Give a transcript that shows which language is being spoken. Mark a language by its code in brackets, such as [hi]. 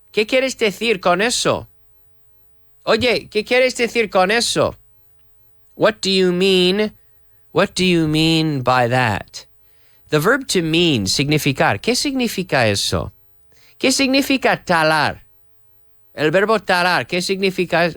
[es] ¿Qué quieres decir con eso? Oye, ¿qué quieres decir con eso? [en] What do you mean? What do you mean by that? The verb to mean, significar. [es] ¿Qué significa eso? ¿Qué significa talar? El verbo talar, ¿qué significa?